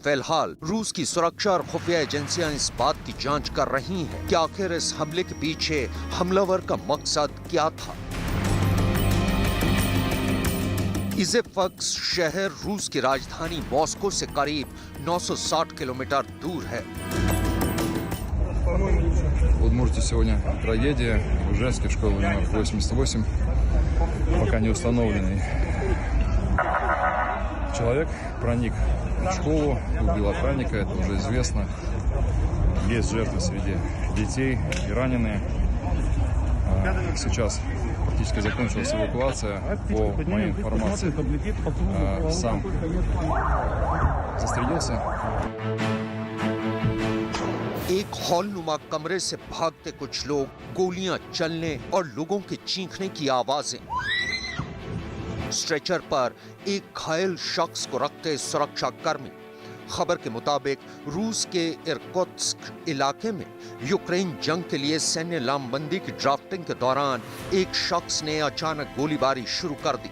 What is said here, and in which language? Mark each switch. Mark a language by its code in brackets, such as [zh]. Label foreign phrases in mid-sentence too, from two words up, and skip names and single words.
[hi] फिलहाल रूस की सुरक्षा और खुफिया एजेंसियां इस बात की जांच कर रही हैं कि आखिर इस हमले के पीछे हमलावर का मकसद क्या था। इज़ेफस्क शहर रूस की राजधानी मॉस्को से करीब 960 किलोमीटर दूर है। [ru] В Удмуртии сегодня трагедия. В женской школе номер 88, пока не установленный человек проник в школу, убил охранника, это уже известно. Есть жертвы среди детей и раненые. Сейчас практически закончилась эвакуация. По моей информации, сам застрелился. [hi] एक हॉलनुमा कमरे से भागते कुछ लोग, गोलियां चलने और लोगों के चीखने की आवाजें। स्ट्रेचर पर एक घायल शख्स को रखते सुरक्षा कर्मी। खबर के मुताबिक रूस के इरकुत्स्क इलाके में यूक्रेन जंग के लिए सैन्य लामबंदी की ड्राफ्टिंग के दौरान एक शख्स ने अचानक गोलीबारी शुरू कर दी।